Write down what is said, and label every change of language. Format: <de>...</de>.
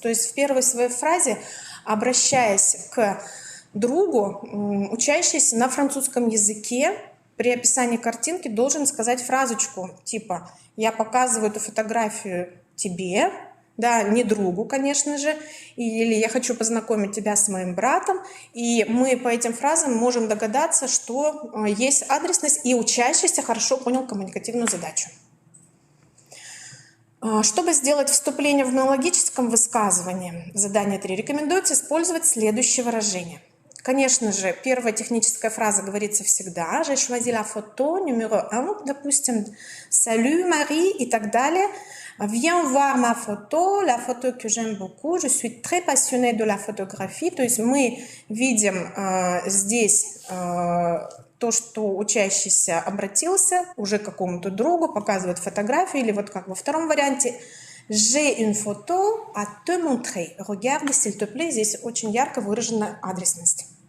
<ru>То есть в первой своей фразе, обращаясь к другу, учащийся на французском языке при описании картинки должен сказать фразочку типа «Я показываю эту фотографию тебе», да, не другу, конечно же, или «Я хочу познакомить тебя с моим братом», и мы по этим фразам можем догадаться, что есть адресность, и учащийся хорошо понял коммуникативную задачу. Чтобы сделать вступление в монологическом высказывании, задание 3, рекомендуется использовать следующее выражение. Конечно же, первая техническая фраза говорится всегда.</ru> <fr>J'ai choisi la photo numéro 1,</fr> <ru>допустим,</ru> <fr>salut Marie</fr> <ru>и так далее.</ru> <fr>Viens voir ma photo, la photo que j'aime beaucoup. Je suis très passionnée de la photographie.</fr> <ru>То есть мы видим здесь то, что учащийся обратился уже к какому-то другу, показывает фотографию, или вот как во втором варианте</ru> <fr>J'ai une photo à te montrer. Regarde, s'il te plaît.</fr> <ru>Здесь очень ярко выражена адресность.</ru>